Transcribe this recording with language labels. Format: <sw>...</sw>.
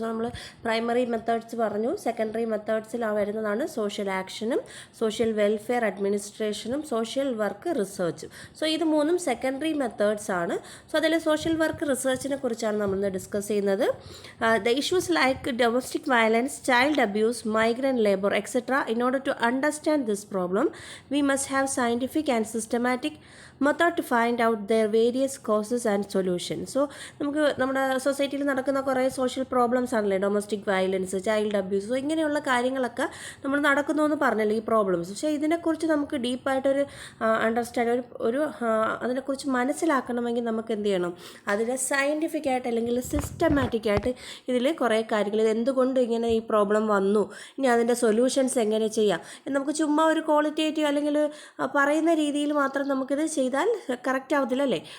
<ml>നമ്മൾ primary methods പറഞ്ഞു, secondary മെത്തേഡ്സിൽ വരുന്നതാണ് സോഷ്യൽ ആക്ഷനും സോഷ്യൽ വെൽഫെയർ അഡ്മിനിസ്ട്രേഷനും സോഷ്യൽ വർക്ക് റിസർച്ചും. ഇത് മൂന്നും സെക്കൻഡറി മെത്തേഡ്സ് ആണ്. അതിൽ സോഷ്യൽ വർക്ക് റിസർച്ചിനെ കുറിച്ചാണ് നമ്മളിന്ന് ഡിസ്കസ് ചെയ്യുന്നത്.</ml> <en>The issues like domestic violence, child abuse, migrant labour etcetera. In order to understand this problem, we must have scientific and systematic method to find out their various causes and solutions.</en> <ml>നമുക്ക് നമ്മുടെ സൊസൈറ്റിയിൽ നടക്കുന്ന കുറേ social problems ആണല്ലേ, domestic violence, child abuse, ഇങ്ങനെയുള്ള കാര്യങ്ങളൊക്കെ നമ്മൾ നടക്കുന്നു എന്ന് പറഞ്ഞല്ലോ ഈ പ്രോബ്ലംസ്. പക്ഷേ ഇതിനെക്കുറിച്ച് നമുക്ക് ഡീപ്പായിട്ടൊരു അണ്ടർസ്റ്റാൻഡ് ഒരു അതിനെക്കുറിച്ച് മനസ്സിലാക്കണമെങ്കിൽ നമുക്ക് എന്ത് ചെയ്യണം? അതിനെ സയൻറ്റിഫിക് ആയിട്ട് അല്ലെങ്കിൽ സിസ്റ്റമാറ്റിക് ആയിട്ട് ഇതിൽ കുറേ കാര്യങ്ങൾ, ഇത് എന്തുകൊണ്ട് ഇങ്ങനെ ഈ പ്രോബ്ലം വന്നു, ഇനി അതിൻ്റെ സൊല്യൂഷൻസ് എങ്ങനെ ചെയ്യാം എന്ന് നമുക്ക് ചുമ്മാ ഒരു ക്വാളിറ്റേറ്റീവ് അല്ലെങ്കിൽ പറയുന്ന രീതിയിൽ മാത്രം നമുക്കിത് ചെയ്താൽ കറക്റ്റ് ആവത്തില്ലല്ലേ.</ml>